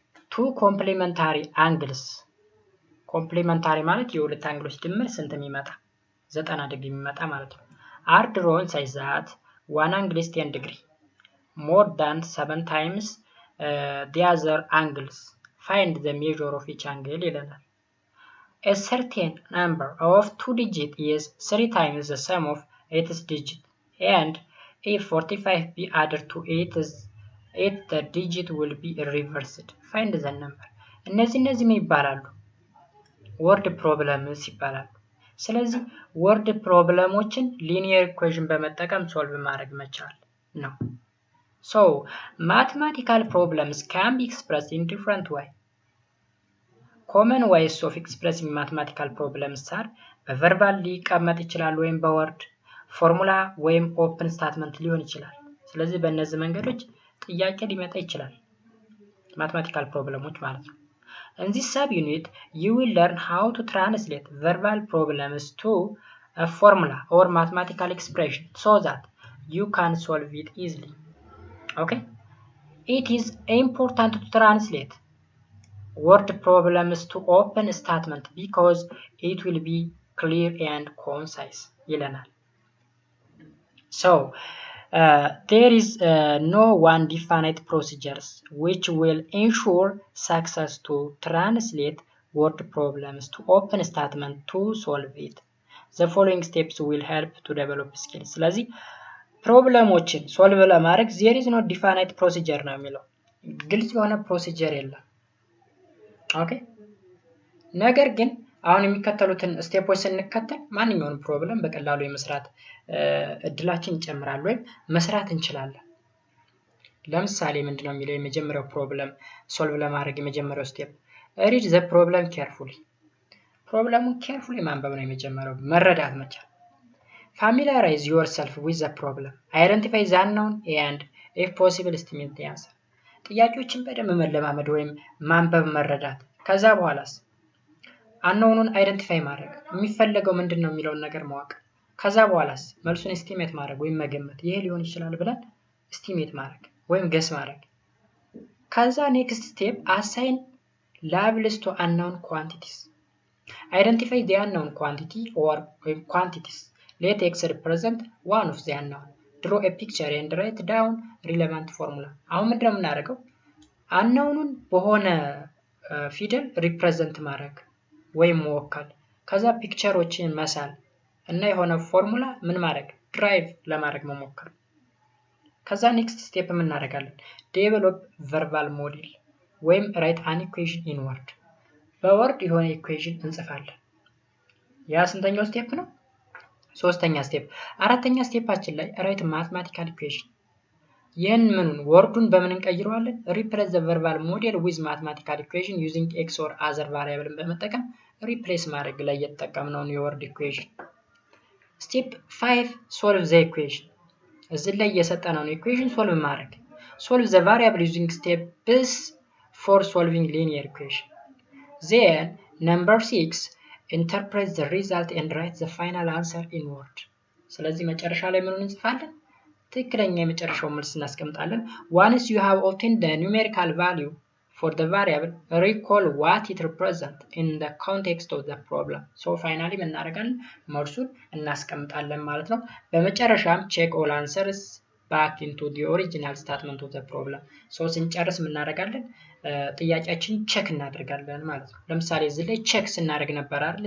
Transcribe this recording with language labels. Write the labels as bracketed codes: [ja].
[en] ቱ ኮምፕሊመንታሪ አንግልስ። [am] ኮምፕሊመንታሪ ማለት የሁለት አንግሎች ድምር ስንት የሚመጣ? 90 ዲግሪ የሚመጣ ማለት ነው። [en] አር ድሮን ሳይዝ ዛት ዋን አንግል ኢዝ 10 ዲግሪ ሞር ዳን 7 ታይምስ the other angles. Find the measure of each angle ይለናል። A certain number of 2 digit is 3 times the sum of 8th digit, and if 45 be added to 8 the digit will be reversed. Find the number. [am] እነዚህ ምን ይባላሉ? ወርድ ፕሮብለምስ ይባላሉ። ስለዚህ ወርድ ፕሮብለሞችን ሊኒየር ኢኩዌሽን በመጠቀም ሶልቭ ማድረግ መቻል ነው። [en] So, mathematical problems can be expressed in different ways. Common ways of expressing mathematical problems are [am] በቨርባል ሊቀመጥ ይችላል ወይም በወርድ ፎርሙላ ወይም ኦፕን ስታትመንት ሊሆን ይችላል። ስለዚህ በእነዚህ መንገዶች ጥያቄ ሊመጣ ይችላል። ማthematical problems ማለት ነው። [en] In this subunit, you will learn how to translate verbal problems to a formula or mathematical expression so that you can solve it easily. Okay, it is important to translate word problems to open statement because it will be clear and concise ይለናል። So there is no one definite procedures which will ensure success to translate word problems to open statement to solve it. The following steps will help to develop skills. [am] ስለዚህ ፕሮብለሞችን ሶልቭ ለማድረግ [en] there is no definite procedure [am] ነው የሚለው። ግልጽ የሆነ ፕሮሲጀር የለም። ኦኬ፣ ነገር ግን አሁን የሚከተሉትን ስቴፖች ስንከተል ማንኛውንም ፕሮብለም በቀላሉ የመስራት እድላችን ይጨምራል ወይም መስራት እንችላለን። ለምሳሌ ምንድነው የሚለው የመጀመሪያው ፕሮብለም ሶልቭ ለማድረግ የመጀመሪያው ስቴፕ [en] read the problem carefully። [am] ፕሮብለሙን ኬርፉሊ ማንበብ ነው የመጀመሪያው፣ መረዳት መቻል። [en] Familiarize yourself with the problem. Identify the unknown and if possible estimate the answer. [am] ጥያቄዎችን በደንብ መለማመድ ወይም ማንበብ መረዳት። ከዛ በኋላስ unknownን አይደንቲፋይ ማድረግ፣ የሚፈለገው ምንድነው የሚለውን ነገር ማወቅ። ከዛ በኋላስ መልሱን ኤስቲሜት ማድረግ ወይም መገመት፣ ይሄ ሊሆን ይችላል ብለን ኤስቲሜት ማድረግ ወይም ገስ ማድረግ። ከዛ ኔክስት ስቴፕ [en] assign labels to unknown quantities. Identify the unknown quantity or quantities. Let x represent one of the unknown. Draw a picture and write down relevant formula. [am] አሁን ምንድነው የምናደርገው? unknownን በሆነ ፊደል ሪፕሬዘንት ማድረግ ወይም መወከል፣ ከዛ ፒክቸሮችን መሳል እና የሆነ ፎርሙላ ምን ማድረግ ድራይቭ ለማድረግ መሞከር። ከዛ ኔክስት ስቴፕ ምን እናደርጋለን? [en] ዴቨሎፕ ቨርባል ሞዴል ወይም ራይት አን ኢኩዌሽን ኢን ወርድ። [am] በወርድ የሆነ ኢኩዌሽን እንጽፋለን። ያ ስንተኛው ስቴፕ ነው? ሶስተኛ ስቴፕ። አራተኛ ስቴፓችን ላይ [en] ራይት ማትማቲካል ኢኩዌሽን። [am] ይህን ምኑን ወርዱን በምን እንቀይረዋለን? [en] ሪፕሌስ ዘ ቨርባል ሞዴል ዊዝ ማትማቲካል ኢኩዌሽን ዩዚንግ ኤክስ ኦር አዘር ቫሪያብልን [am] በመጠቀም ሪፕሌስ ማድረግ ላይ የተጠቀምነውን የወርድ ኢኩዌሽን። [en] ስቴፕ 5 ሶልቭ ዘ ኢኩዌሽን። [am] እዚህ ላይ የሰጠነውን ኢኩዌሽን ሶልቭ ማድረግ። [en] ሶልቭ ዘ ቫሪያብል ዩዚንግ ስቴፕስ ፎር ሶልቪንግ ሊኒየር ኢኩዌሽን። ዜን ነምበር 6 interpret the result and write the final answer in word. [am] ስለዚህ መጨረሻ ላይ ምኑን እንጽፋለን? ትክክለኛ የመጨረሻው መልስ እናስቀምጣለን። [en] Once you have obtained the numerical value for the variable, recall what it represents in the context of the problem. So finally [am] ምን እናደርጋለን? መልሱን እናስቀምጣለን ማለት ነው። በመጨረሻም [en] check all answers back into the original statement of the problem. [am] So ስንጨርስ ምን እናደርጋለን? ጥያቄያችን ቼክ እናደርጋለን ማለት ነው። ለምሳሌ እዚህ ላይ ቼክ ስናደርግ ነበር አይደል?